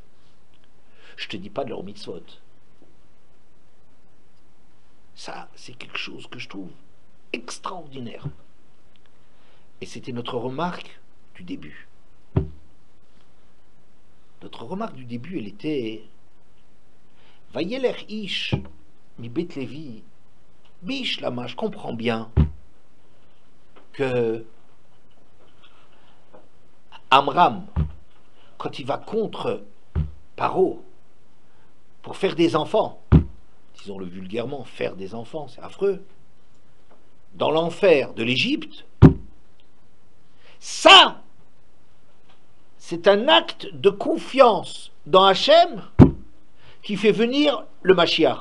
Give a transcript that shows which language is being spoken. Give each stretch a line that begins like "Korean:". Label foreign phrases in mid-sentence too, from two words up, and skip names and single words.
French: Je ne te dis pas de leur mitzvot. Ça, c'est quelque chose que je trouve extraordinaire. Et c'était notre remarque du début. Notre remarque du début, elle était
Hebrew: וילך איש מבית לוי בש למה.
French: Je comprends bien que Amram, quand il va contre Paro pour faire des enfants, disons-le vulgairement, faire des enfants, c'est affreux. Dans l'enfer de l'Égypte, ça, c'est un acte de confiance dans Hachem qui fait venir le Mashiach.